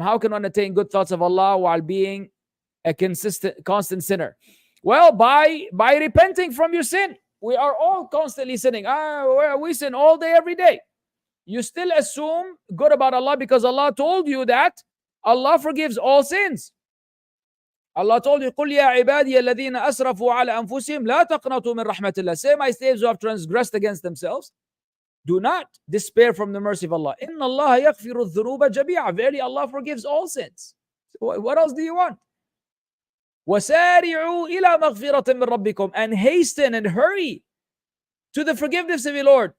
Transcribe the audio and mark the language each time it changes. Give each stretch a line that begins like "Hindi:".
English: How can one attain good thoughts of Allah while being a constant sinner? Well, by repenting from your sin. We are all constantly sinning. We sin all day, every day. You still assume good about Allah because Allah told you that Allah forgives all sins. Allah told you,
Arabic: قُلْ يَا عِبَادِيَ الَّذِينَ أَسْرَفُوا عَلَى أَنفُسِهِمْ لَا تَقْنَطُوا مِنْ رَحْمَةِ اللَّهِ.
English: Say, my slaves who have transgressed against themselves, do not despair from the mercy of Allah.
Arabic: إِنَّ اللَّهَ يَغْفِرُ الذُّنُوبَ جَمِيعًا.
English: Verily, Allah forgives all sins. So what else do you want?
Arabic: وَسَارِعُوا إِلَى مَغْفِرَةٍ مِّن رَبِّكُمْ.
English: And hasten and hurry to the forgiveness of your Lord.